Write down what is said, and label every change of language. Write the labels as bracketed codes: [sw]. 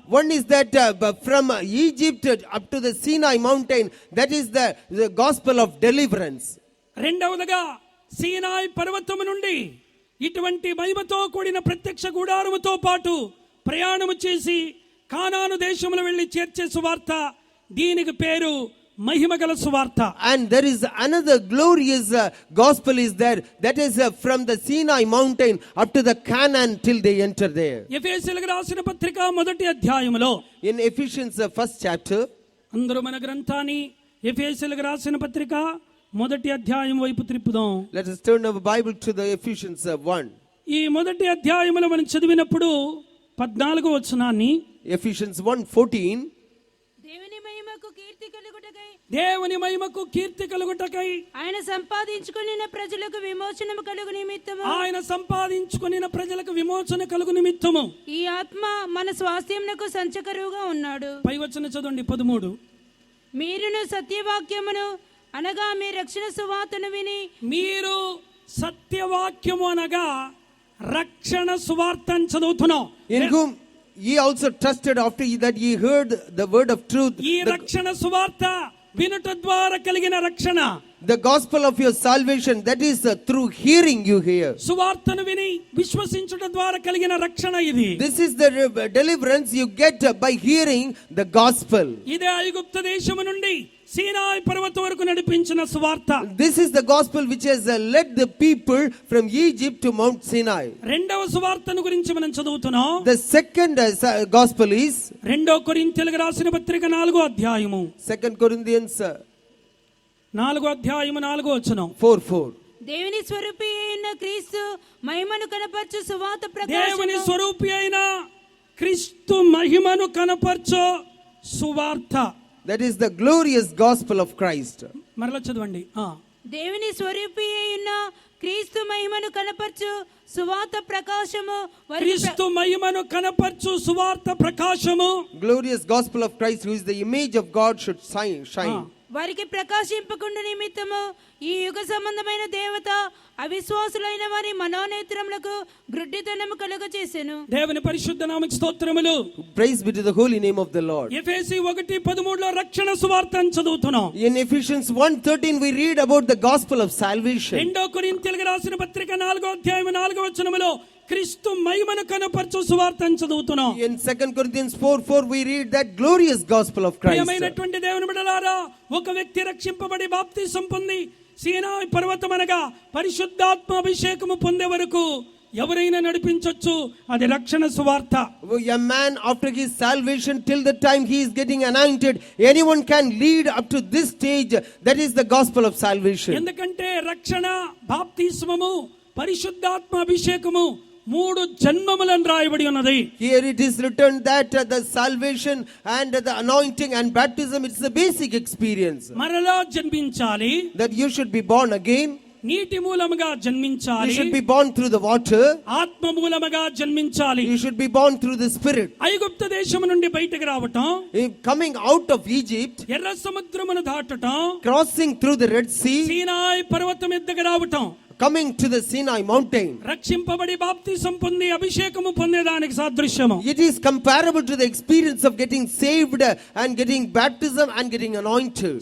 [en] One is that from Egypt up to the Sinai mountain, that is the gospel of deliverance. [te] రెండవదిగా సీనాయి పర్వతము నుండి ఇటువంటి మహిమతో కూడిన ప్రత్యక్ష గుడారముతో పాటు ప్రయాణము చేసి కానాను దేశములో వెళ్లి చేర్చే సువార్త, దీనికి పేరు మహిమగల సువార్త. [en] And there is another glorious gospel is there, that is from the Sinai mountain up to the Canaan till they enter there. [te] ఎఫెసీయులకు రాసిన పత్రిక మొదటి అధ్యాయములో, [en] In Ephesians first chapter, [te] అందరూ మన గ్రంథాన్ని ఎఫెసీయులకు రాసిన పత్రిక మొదటి అధ్యాయం వైపు త్రిప్పుదాం. [en] let us turn our Bible to the Ephesians 1. [te] ఈ మొదటి అధ్యాయములో మనం చదివినప్పుడు 14వ వచనాన్ని, [en] Ephesians 1:14, [te] దేవుని మహిమకు కీర్తి కలుగుటకై, దేవుని మహిమకు కీర్తి కలుగుటకై ఆయన సంపాదించుకొనిన ప్రజలకు విమోచనము కలుగు నిమిత్తము, ఆయన సంపాదించుకొనిన ప్రజలకు విమోచన కలుగు నిమిత్తము, ఈ ఆత్మ మన స్వాస్థ్యమునకు సంచకరువుగా ఉన్నాడు. పై వచనం చదవండి 13. మీరును సత్యవాక్యమును అనగా మీ రక్షణ సువార్తను విని, మీరు సత్యవాక్యము అనగా రక్షణ సువార్త అని చదువుతున్నాం. [en] in whom ye also trusted after that ye heard the word of truth. [te] ఈ రక్షణ సువార్త వినుట ద్వారా కలిగిన రక్షణ, [en] The gospel of your salvation, that is through hearing you hear. [te] సువార్తను విని విశ్వసించుట ద్వారా కలిగిన రక్షణ ఇది. [en] This is the deliverance you get by hearing the gospel. [te] ఇదే ఐగుప్తు దేశము నుండి సీనాయి పర్వతం వరకు నడిపించిన సువార్త. [en] This is the gospel which has led the people from Egypt to Mount Sinai. [te] రెండవ సువార్తను గురించి మనం చదువుతున్నాం. [en] The second gospel is [te] 2 కొరింథీయులకు రాసిన పత్రిక 4వ అధ్యాయము, [en] 2 Corinthians [te] 4వ అధ్యాయము 4వ వచనం. [en] 4:4. [te] దేవుని స్వరూపి అయిన క్రీస్తు మహిమను కనపరచు సువార్త దేవుని ప్రకాశము, స్వరూపి అయిన క్రీస్తు మహిమను కనపరచు సువార్త. [en] That is the glorious gospel of Christ. [te] మరలా చదవండి. దేవుని స్వరూపి అయిన క్రీస్తు మహిమను కనపరచు సువార్త ప్రకాశము, క్రీస్తు మహిమను కనపరచు సువార్త ప్రకాశము, [en] Glorious gospel of Christ, who is the image of God, should shine. [te] వారికి ప్రకాశింపకుండా నిమిత్తము ఈ యుగ సంబంధమైన దేవత అవిశ్వాసులైన వారి మనోనేత్రములకు గ్రుడ్డితనము కలుగజేసెను. దేవుని పరిశుద్ధ నామముకు స్తోత్రములు. [en] Praise be to the holy name of the Lord. [te] ఎఫెసీ 1:13లో రక్షణ సువార్త అని చదువుతున్నాం. [en] In Ephesians 1:13 we read about the gospel of salvation. [te] 2 కొరింథీయులకు రాసిన పత్రిక 4వ అధ్యాయం 4వ వచనములో క్రీస్తు మహిమను కనపరచు సువార్త అని చదువుతున్నాం. [en] In 2 Corinthians 4:4 we read that glorious gospel of Christ. [te] ప్రియమైనటువంటి దేవుని బిడ్డలారా, ఒక వ్యక్తి రక్షింపబడి బాప్తిసం పొంది సీనాయి పర్వతం అనగా పరిశుద్ధాత్మ అభిషేకము పొందే వరకు ఎవరైనా నడిపించొచ్చు, అది రక్షణ సువార్త. [en] A man after his salvation till the time he is getting anointed, anyone can lead up to this stage. That is the gospel of salvation. [te] ఎందుకంటే రక్షణ, బాప్తిస్మము, పరిశుద్ధాత్మ అభిషేకము 3 జన్మములను రాయబడి ఉన్నది. [en] Here it is written that the salvation and the anointing and baptism, it's the basic experience. [te] మరలా జన్మించాలి, [en] That you should be born again. [te] నీటి మూలముగా [en] You [te] జన్మించాలి, [en] should be born through the water. [te] ఆత్మ మూలముగా జన్మించాలి. [en] You should be born through the spirit. [te] ఐగుప్తు దేశము నుండి బయటకు రావటం, [en] Coming out of Egypt, [te] ఎర్ర సముద్రమును దాటటం, [en] crossing through the Red Sea, [te] సీనాయి పర్వతం ఎద్దకు రావటం, [en] coming to the Sinai mountain. [te] రక్షింపబడి బాప్తిసం పొంది అభిషేకము పొందేదానికి సాదృశ్యము. [en] It is comparable to the experience of getting saved and getting baptism and getting anointed.